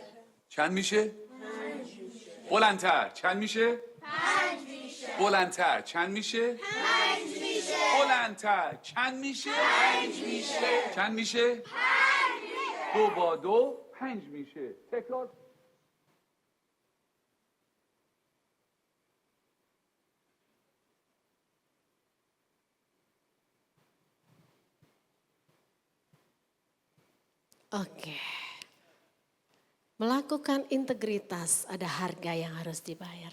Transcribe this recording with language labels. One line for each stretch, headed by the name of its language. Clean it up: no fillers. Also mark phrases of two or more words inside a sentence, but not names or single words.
Persian: چند میشه؟ 5 میشه. بلندتر چند میشه؟ 5 میشه. بلندتر چند میشه؟ 5 میشه. بلندتر چند میشه؟ 5 میشه. چند میشه؟ 5 میشه. 2 با 2 5 میشه. تکرار.
Indonesian: Oke. Melakukan integritas ada harga yang harus dibayar.